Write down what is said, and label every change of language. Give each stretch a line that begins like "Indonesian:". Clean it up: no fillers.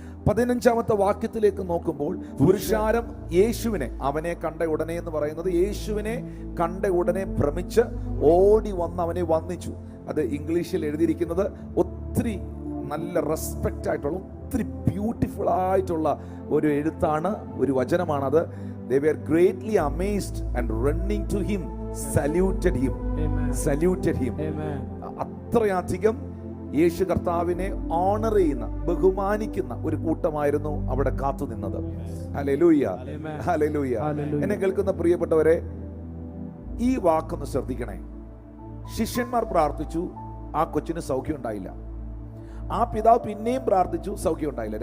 Malayalam: 15-ാമത്തെ വാക്യത്തിലേക്ക് നോക്കുമ്പോൾ, പുരുഷാരം യേശുവിനെ, അവനെ കണ്ട ഉടനെ എന്ന് പറയുന്നത്, യേശുവിനെ കണ്ട ഉടനെ ഭ്രമിച്ച് ഓടി വന്ന് അവനെ വന്ദിച്ചു. അത് ഇംഗ്ലീഷിൽ എഴുതിയിരിക്കുന്നത് ഒത്തിരി നല്ല റെസ്പെക്റ്റ് ആയിട്ടുള്ള, ഒത്തിരി ബ്യൂട്ടിഫുൾ ആയിട്ടുള്ള ഒരു എഴുത്താണ്, ഒരു വചനമാണത്.
English: They were greatly amazed and running to him, saluted him. Saluted him.
Malayalam: അത്രയധികം യേശു കർത്താവിനെ ഓണർ ചെയ്യുന്ന, ബഹുമാനിക്കുന്ന ഒരു കൂട്ടമായിരുന്നു അവിടെ കാത്തു നിന്നത്. Hallelujah, hallelujah. എന്നെ കേൾക്കുന്ന പ്രിയപ്പെട്ടവരെ, ഈ വാക്കൊന്ന് ശ്രദ്ധിക്കണേ. ശിഷ്യന്മാർ പ്രാർത്ഥിച്ചു, ആ കൊച്ചിന് സൗഖ്യം ഉണ്ടായില്ല. ആ പിതാവ് പിന്നെയും പ്രാർത്ഥിച്ചു, സൗഖ്യം ഉണ്ടായില്ല.